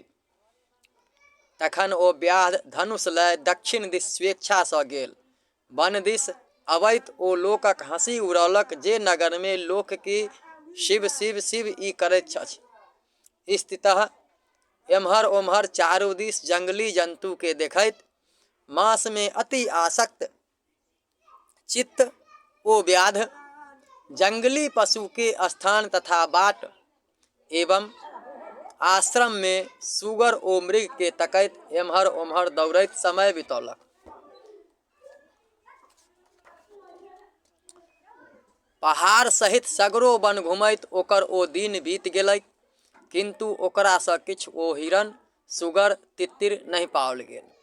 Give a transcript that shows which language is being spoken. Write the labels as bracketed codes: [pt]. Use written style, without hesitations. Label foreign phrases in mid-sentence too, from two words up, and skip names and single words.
[mai] तखन ओ व्याध धनुष लय दक्षिण दिस स्वेच्छा सँ गेल। वन दिस अबैत ओ लोकक हँसी उड़ौलक जे नगर में लोक की शिव शिव शिव ई करैत अछि। स्थितः एम्हर ओम्हर चारू दिस जंगली जंतु के देखैत मांस में अति आसक्त चित्त ओ व्याध जंगली पशु के स्थान तथा बाट एवं आश्रम में सुगर ओ मृग के तकैत एम्हर ओम्हर दौड़ैत समय बितौलक। पहाड़ सहित सगरो वन घुमैत ओकर ओ दिन बीत गेलै, किंतु ओकरा सँ किछु ओ हिरण सुगर तितिर नहीं पाओल गेल।